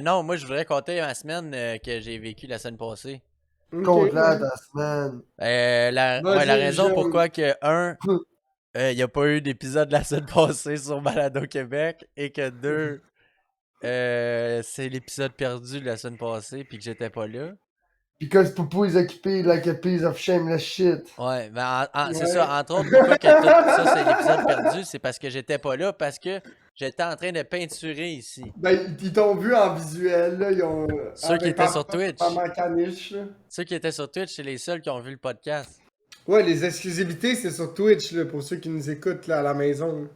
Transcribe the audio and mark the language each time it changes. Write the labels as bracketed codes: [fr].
[fr] Non, moi, je voudrais compter ma semaine que j'ai vécue la semaine passée. Compte là ta semaine. La Vas-y, raison jeune. pourquoi que, il n'y a pas eu d'épisode la semaine passée sur Balado Québec et que deux, c'est l'épisode perdu de la semaine passée puis que j'étais pas là. [en] Because Poupou is occupé like a piece of shameless shit. [fr] Ouais, mais c'est Ouais. ça. Entre autres, pourquoi que tout ça, c'est l'épisode perdu, c'est parce que j'étais pas là, parce que j'étais en train de peinturer ici. Ben, ils t'ont vu en visuel, là. Ils ont. Ceux qui étaient sur Twitch. Maman Caniche, là. Ceux qui étaient sur Twitch, c'est les seuls qui ont vu le podcast. Ouais, les exclusivités, c'est sur Twitch, là, pour ceux qui nous écoutent, là, à la maison.